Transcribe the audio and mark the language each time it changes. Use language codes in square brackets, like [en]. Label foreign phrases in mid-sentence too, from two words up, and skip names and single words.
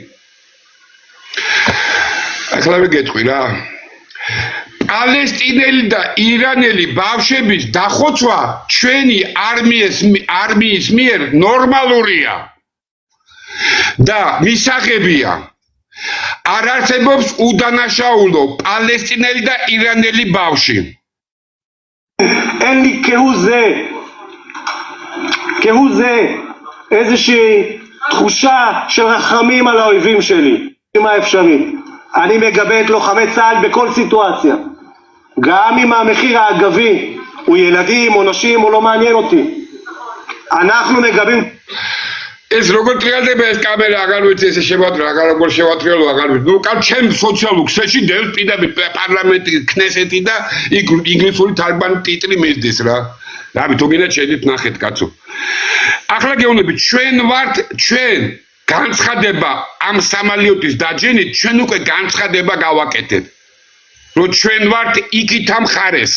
[ka] ახლა ვიგეთყვი რა პალესტინელი და ირანელი ბავშვების დახოცვა ჩვენი არმიის მიერ ნორმალურია და მისაღებია არ არსებობს უდანაშაულო პალესტინელი და ირანელი ბავშვი [he] אין לי כהוא זה איזושהי תחושה של רחמים על האויבים שלי מה אפשרי אני מגבה את לוחמי צה"ל בכל סיטואציה גם אם המחיר האגבי הוא ילדים או נשים או לא מעניין אותי אנחנו מגבים [ka] ეს როგორ ტრიალდება ეს კამერა აღარ ვიცი ესე შევატრიალო აღარ შევატრიალო აღარ ვიცი ნუ კაც ჩემ სოციალურ ქსელში დევს პირდაპირ პარლამენტი ქნესეთი და იქ ინგლისური თარგმანი ტიტლი მისდის რა თუ გინდათ შედით ნახეთ კაცო ახლა გეუბნებით ჩვენ განცხადება ამ სამალიოტის დაჯენით ჩვენ უკვე განცხადება გავაკეთეთ რომ ჩვენ ვართ იქით ამ ხარეს